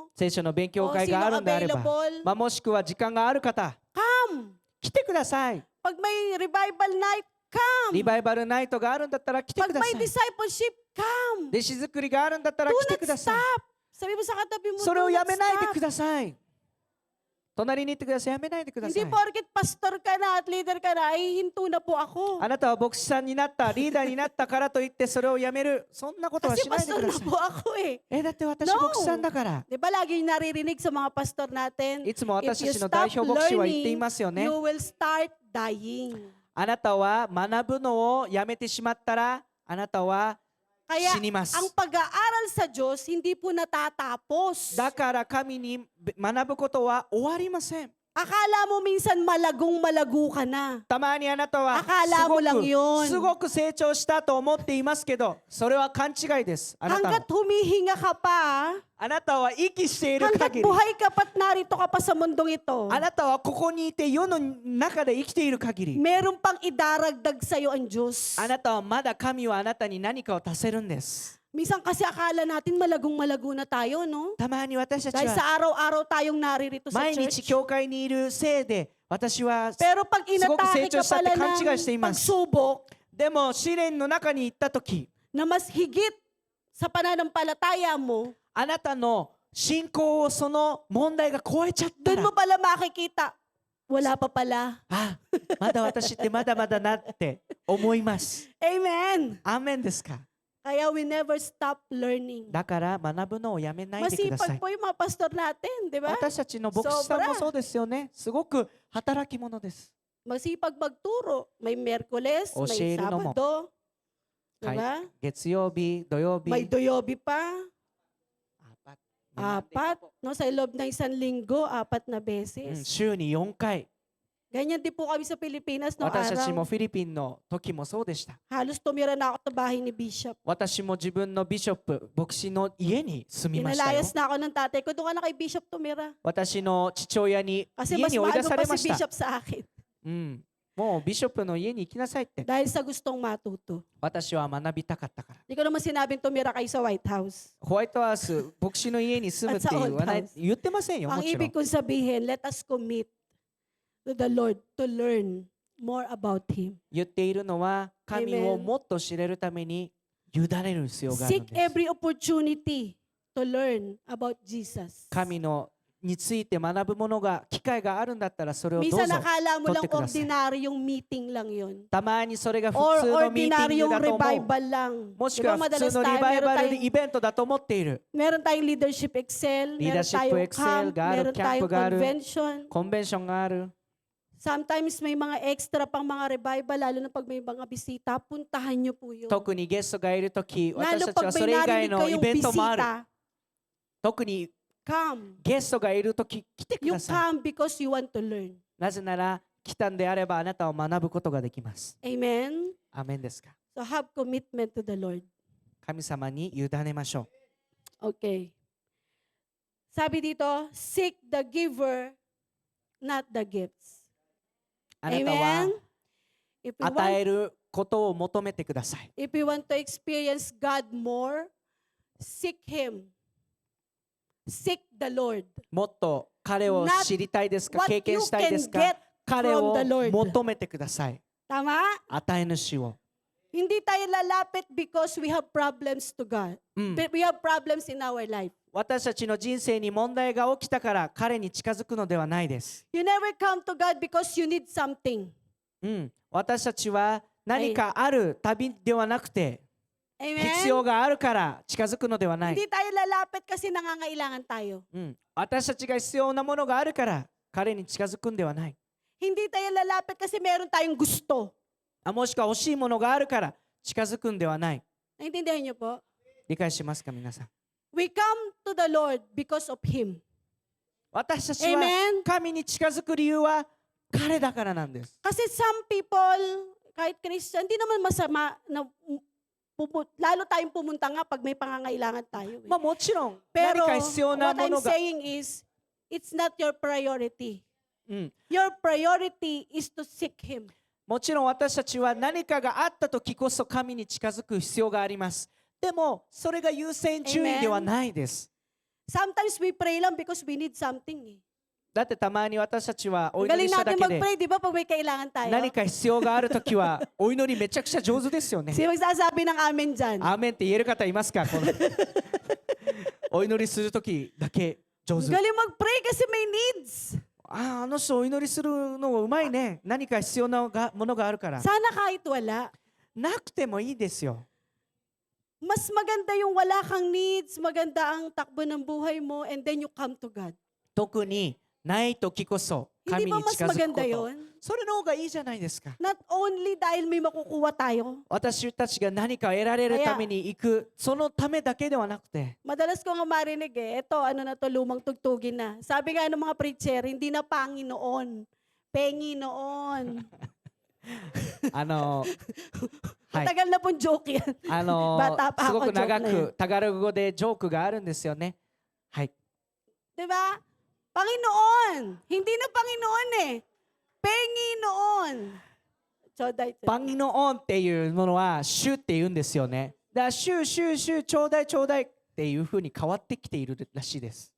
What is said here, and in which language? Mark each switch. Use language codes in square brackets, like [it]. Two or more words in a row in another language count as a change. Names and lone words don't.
[ja] 聖書の勉強 [tl] o [ja] 会 [tl] sino [ja] があるんであれば、 [en] available, [ja] もしくは時間がある方、 [en] come. [ja] 来てください。 [tl] Pag may [en] revival night, [ja] リ [en] come. [ja] バイバルナイトがあるんだったら来て [tl] Pag [ja] くださ [tl] may [ja] い。 [en] discipleship, come. [ja] 弟子作りがあるんだったら [en] Do [ja] 来て [en] not [ja] ください。 [tl] stop. Sabi mo sa katabi mo, [ja] それ [en] do [ja] をや [en] not [ja] めないで [en] stop. [ja] ください。隣に言ってください。やめないでください [tl] Hindi。porket pastor ka na at leader ka na, ay hinto na po ako. [ja] あなたは牧師さんになった、リーダーになったからといってそれをやめる。そんなことは [tl] Kasi [ja] しないで [tl] pastor [ja] くだ [tl] na [ja] さい。 [tl] po ako eh. [ja] だって私 [en] No. [ja] 牧師さんだから。 [tl] Di ba lagi yung naririnig sa mga pastor natin? [ja] いつも [en] If [ja] 私 [en] you [ja] たちの代 [en] stop [ja] 表牧師は言ってい [en] learning, [ja] ますよね。 [en] you will start dying. [ja] あなたは学ぶのをやめてしまったら、あなたは [tl] Kaya [ja] 死にます。 [tl] ang pag-aaral sa Diyos, hindi po natatapos. [ja] だから神に学ぶことは終わりません。 [tl] Akala mo minsan malagong-malago ka na. [ja] たまにあなたは [tl] Akala mo lang yun. [ja] すごく成長したと思っていますけど、それは勘違いです。あなた [tl] Hanggat humihinga ka pa, [ja] あなたは息している [tl] hanggat [ja] 限り、 [tl] buhay ka pa't narito ka pa sa mundong ito, [ja] あなたはここにいて世の中で生きている限り、 [tl] meron pang idaragdag sa'yo ang Diyos. [ja] あなたはまだ神はあなたに何かを足せるんです。 [tl] Minsan kasi akala natin malagong-malago na tayo, no? [ja] たまに私たち [tl] Dahil [ja] は [tl] sa araw-araw tayong naririto sa [ja] 毎日 [en] church. [ja] 教会にいるせいで、私は [tl] Pero pag [ja] すごく成 [tl] inatake [ja] 長 [tl] ka [ja] したっ [tl] pala [ja] て勘違いしてい [tl] ng [ja] ます。 [tl] pagsubok [ja] でも試練の中に行った時、 [tl] na mas higit sa pananampalataya mo, [ja] あなたの信仰をその問題が超えちゃったら [tl] doon mo、pala makikita, wala pa pala. [ja] あ、まだ私ってまだまだなって思います。 [en] Amen! [ja] アーメンですか。 [en] Kaya we never stop learning. [ja] だから学ぶのをやめないでくださ [tl] Masipag [ja] い。 [tl] po yung mga pastor natin, di ba? [ja] 私たちの牧師さんもそうですよね。すごく働き者です。 [tl] Masipag magturo. May Merkules, O, may share mo. Sabado. Di ba? [ja] 月曜日、土曜日、 [tl] May Doyobi pa. 4 Apat. No, sa loob ng isang linggo, 4 na [ja] うん [tl] beses. [ja] 週に4回。 [tl] Ganyan din po kami sa Pilipinas no [ja] 私たちも [tl] araw. [ja] フィリピンの時もそうでした。 [tl] Halos tumira na ako sa bahay ni Bishop. [ja] 私も自分のビショップ、牧師の家に住みましたよ。 [tl] Pinalayas na ako ng tatay ko. Doon ka na kay Bishop tumira. [ja] 私の父親に [tl] Kasi [ja] 家 [tl] mas [ja] に追い出 [tl] maano [ja] さ [tl] pa [ja] れ [tl] si [ja] ました。 [tl] Bishop sa akin. [ja] うん、もうビショップの家に行きなさいって。 [tl] Dahil sa gustong matuto. [ja] 私は学びたかったから。 [tl] Hindi ko naman sinabing tumira kayo sa White House. [ja] ホワイトハウス、牧師の家に住むって言わない [tl] At sa [en] old house [ja] 言ってませんよ、も [tl] Ang [ja] ちろ [tl] ibig [ja] ん。 [tl] kong sabihin, [en] let us commit to the Lord to learn more about Him. [ja] 言っているのは、神を [en] Amen. [ja] もっと知れるために委ねる必要があるん [en] Seek [ja] です。 [en] every opportunity to learn about Jesus. [ja] 神のについて学ぶものが、機会があるんだったらそれをどうぞ。 [tl] Minsan nakala mo lang [ja] 取ってください。 [tl] ordinaryong meeting lang yun. [ja] たまにそれが普 [en] Or [ja] 通のミーティング [tl] ordinaryong [ja] だと思う。 [tl] revival lang. [ja] もし [tl] Di [ja] く [tl] ba [ja] は普 [tl] madalas [ja] 通のリ [tl] tayo, [ja] バイ [tl] meron [ja] バル [tl] tayong, [ja] イベントだと思っている。 [tl] meron tayong [en] leadership excel, [tl] meron [en] Leadership [tl] tayong [en] excel, camp, [tl] gaano, meron [en] camp [tl] tayong gaano. [en] convention. [ja] コンベンションがある。 [tl] Sometimes may mga extra pang mga revival, lalo na pag may mga bisita, puntahan nyo po yun. [ja] 特にゲストがいるとき、私 [tl] Lalo [ja] たちは [tl] pag [ja] そ [tl] may [ja] れ以外 [tl] narinig [ja] のイ [tl] kayong [ja] ベントもある。 [tl] bisita, [ja] 特に [en] come. [ja] ゲストがいるとき、来てく [en] You [ja] ださい。 [en] come because you want to learn. [ja] なぜなら、来たんであればあなたを学ぶことができます。 [en] Amen? [ja] アーメンですか。 [en] So have commitment to the Lord. [ja] 神様に委ねましょう。 [tl] Okay. Sabi dito, [en] seek the giver, not the gifts. [ja] あなたは [en] Amen? If we [ja] 与 [en] want, [ja] えることを求めてください。 [en] if we want to experience God more, seek Him. Seek the Lord. [ja] もっと彼を [en] Not [ja] 知りたいですか、 [en] What [ja] 経 [en] you [ja] 験したいで [en] can [ja] すか、 [en] get [ja] 彼を [en] from the Lord. [ja] 求めてください。 [tl] Tama? [ja] 与え主を。 [tl] Hindi tayo lalapit [en] because we have problems to God. [ja] うん、 [en] We have problems in our life. [ja] 私たちの人生に問題が起きたから彼に近づくのではないです。 [en] You never come to God because you need something. [ja] 私たちは何かある旅ではなくて、必 [en] Amen? [ja] 要があるから近づくのではない。 [tl] Hindi tayo lalapit kasi nangangailangan tayo. [ja] 私たちが必要なものがあるから彼に近づくんではない。 [tl] Hindi tayo lalapit kasi meron tayong gusto. [ja] もしくは欲しいものがあるから近づくんではない。 [tl] Naintindihan niyo po? [ja] 理解しますか皆さん。 [en] We come to the Lord because of Him. [ja] 私たちは [en] Amen? [ja] 神に近づく理由は彼だからなんです。 [tl] Kasi [en] some people, [tl] kahit Christian, hindi naman masama na lalo tayong pumunta nga pag may pangangailangan tayo. Eh. [ja] もちろん何 [tl] Pero [ja] か必要な [en] what [ja] も [en] I'm [ja] のが、 [en] saying is, it's not your priority. [ja] うん、 [en] Your priority is to seek Him. [ja] もちろん私たちは何かがあった時こそ神に近づく必要があります。でもそれが優先順位ではないです。 [en] Sometimes we pray lang because we need something. Eh. [ja] だってたまに私たちはお祈り [tl] Galing [ja] しただ [tl] natin [ja] けで [tl] mag-pray, di ba, pag may kailangan tayo? [ja] 何か必要がある時はお祈りめちゃくちゃ上手ですよね。 [tl] Sino magsasabi ng amen dyan? [ja] アーメンって言える方いますか？このお祈りする時だけ上手。 [tl] Galing mag-pray kasi may needs. [ja] あの人お祈りするのうまいね。何か必要なものがあるから。 [tl] Sana kahit wala. [ja] なくてもいいですよ。 [tl] Mas maganda yung wala kang needs, maganda ang takbo ng buhay mo, [en] and then you come to God. [ja] 特にない時こそ [tl] Hindi [ja] 神 [tl] ba [ja] に [tl] mas [ja] 近づくこ [tl] maganda [ja] と。 [tl] yon? [ja] それの方がいいじゃないですか。 [en] Not only [tl] dahil may makukuha tayo. [ja] 私たちが何か得られるために行く、そのためだけではなくて、 [tl] Madalas ko nga marinig eh, ito ano na to, lumang tugtugin na. Sabi nga ng mga preacher, hindi na Panginoon, Penginoon. [ja] はい、 [tl] Tagal na pong joke yan. バタパ [ja] すごく長 [tl] ako, joke na [ja] くタガログ語でジョークがあるんですよね。はい。 [tl] Diba? Panginoon. Hindi na Panginoon eh. Penginoon. Choday. [ja] パンノオンっていうものは主って言うんですよね。だから主ちょうだいちょうだいっていうふうに変わってきているらしいです。